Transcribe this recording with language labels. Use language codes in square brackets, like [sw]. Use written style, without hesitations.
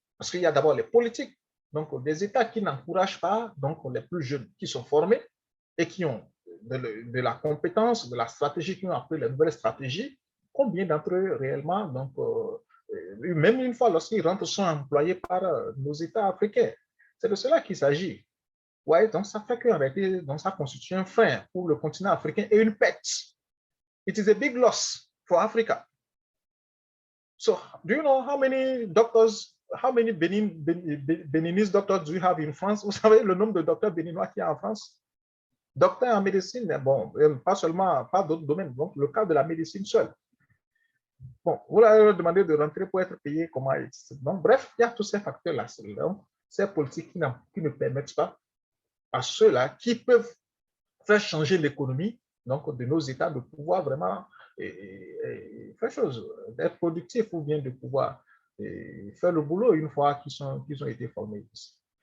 [fr] Parce qu'il y a d'abord les politiques, donc des États qui n'encouragent pas donc les plus jeunes qui sont formés et qui ont de la compétence, de la stratégie, qui ont appris les nouvelles stratégies. Combien d'entre eux réellement, donc, même une fois lorsqu'ils rentrent, sont employés par nos États africains? C'est de cela qu'il s'agit. Ouais, donc ça fait qu'en réalité, donc ça constitue un frein pour le continent africain et une perte. [en] It is a big loss for Africa. So, do you know how many doctors, how many Beninese doctors do you have in France? [fr] Vous savez le nombre de docteurs béninois qu'il y a en France? Docteurs en médecine, bon, pas seulement, pas d'autres domaines, donc le cas de la médecine seule. Bon, vous leur demandez de rentrer pour être payé, comment, donc, bref, il y a tous ces facteurs-là, ces politiques qui ne permettent pas à ceux-là qui peuvent faire changer l'économie donc de nos États de pouvoir vraiment faire chose, d'être productifs ou bien de pouvoir faire le boulot une fois qu'ils ont été formés ici.